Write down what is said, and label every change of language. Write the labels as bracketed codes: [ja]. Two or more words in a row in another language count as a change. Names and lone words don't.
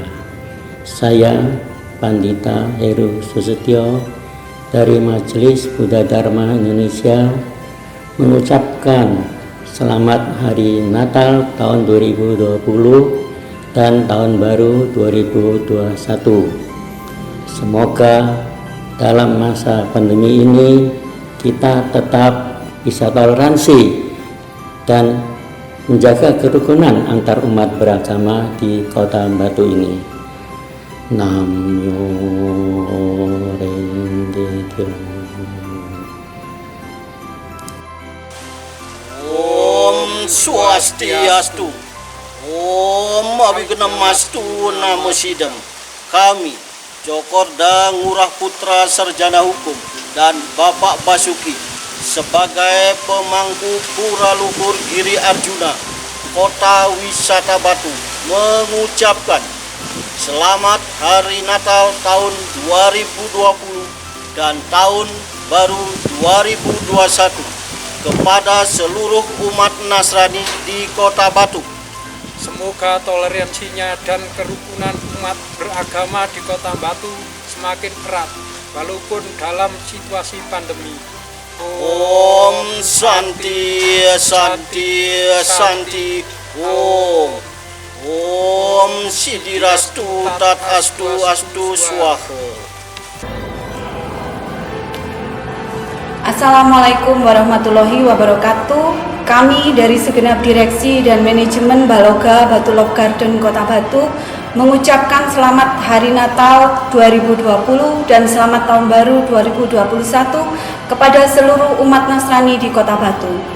[id] Saya Pandita Heru Susetyo dari Majelis Buddha Dharma Indonesia mengucapkan selamat Hari Natal tahun 2020 dan Tahun Baru 2021. Semoga dalam masa pandemi ini kita tetap bisa toleransi dan menjaga kerukunan antar umat beragama di Kota Batu ini. [ja] 南無妙蓮華経. [sa] Om Swastiastu. Om Abhigamastu Namo Sidam. [id] Kami Cokorda Ngurah Putra Sarjana Hukum dan Bapak Basuki sebagai pemangku Pura Luhur Giri Arjuna Kota Wisata Batu mengucapkan Selamat Hari Natal tahun 2020 dan Tahun Baru 2021 kepada seluruh umat Nasrani di Kota Batu. Semoga toleransinya dan kerukunan umat beragama di Kota Batu semakin erat walaupun dalam situasi pandemi. [sa] Om Santi Santi Santi Om. Om Sidirastu Tat Astu Astu Swaha. [ar] Assalamualaikum warahmatullahi wabarakatuh. [id] Kami dari segenap direksi dan manajemen Baloga Batu Love Garden Kota Batu mengucapkan selamat Hari Natal 2020 dan selamat Tahun Baru 2021 kepada seluruh umat Nasrani di Kota Batu.